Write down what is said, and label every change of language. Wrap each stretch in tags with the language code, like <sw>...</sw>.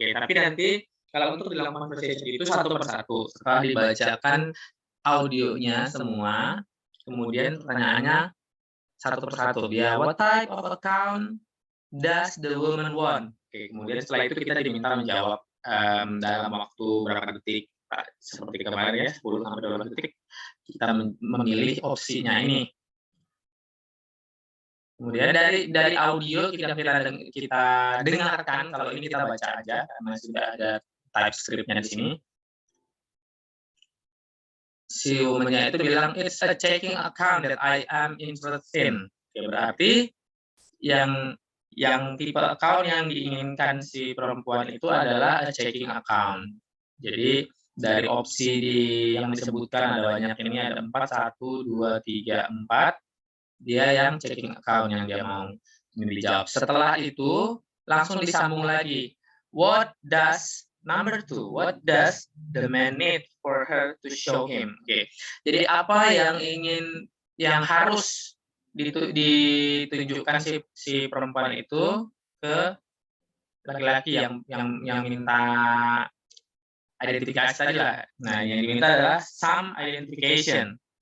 <id>Oke, tapi nanti kalau untuk dalam conversation itu satu persatu setelah dibacakan audionya semua, kemudian pertanyaannya satu persatu. Dia,</id> <en>what type of account does the woman want?</en> <id>Oke, kemudian setelah itu kita diminta menjawab dalam waktu berapa detik, seperti kemarin ya, 10 sampai 12 detik, kita memilih opsinya ini. Kemudian dari audio kita dengarkan, kalau ini kita baca aja karena sudah ada TypeScript-nya di sini. Si woman-nya itu bilang,</id> <en>it's a checking account that I am interested in.</en> <id>Oke, berarti yang tipe account yang diinginkan si perempuan itu adalah a checking account. Jadi dari opsi yang disebutkan ada banyak, ini ada 4, 1, 2, 3, 4. Dia yang checking account yang dia mau dijawab. Setelah itu langsung disambung lagi.</id> <en>What does number 2? What does the man need for her to show him?</en> <id>Oke. Jadi apa yang harus ditunjukkan si perempuan itu ke laki-laki yang minta identifikasi tadi lah. Nah, yang diminta adalah</id> <en>some identification.</en>